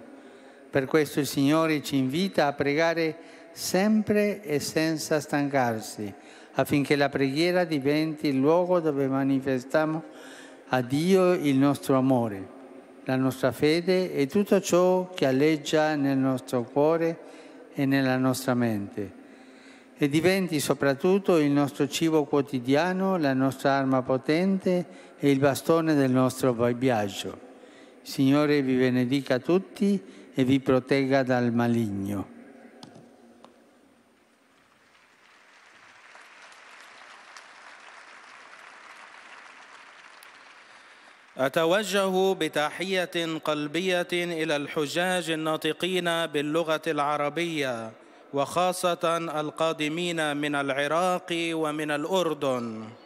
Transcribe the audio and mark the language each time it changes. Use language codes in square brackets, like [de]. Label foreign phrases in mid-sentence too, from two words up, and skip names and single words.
[it] Per questo il Signore ci invita a pregare sempre e senza stancarsi, affinché la preghiera diventi il luogo dove manifestiamo a Dio il nostro amore, la nostra fede e tutto ciò che alleggia nel nostro cuore e nella nostra mente. E diventi soprattutto il nostro cibo quotidiano, la nostra arma potente e il bastone del nostro viaggio. Il Signore vi benedica tutti e vi protegga dal maligno. [ar] أتوجه بتحية قلبية إلى الحجاج الناطقين باللغة العربية، وخاصة القادمين من العراق ومن الأردن.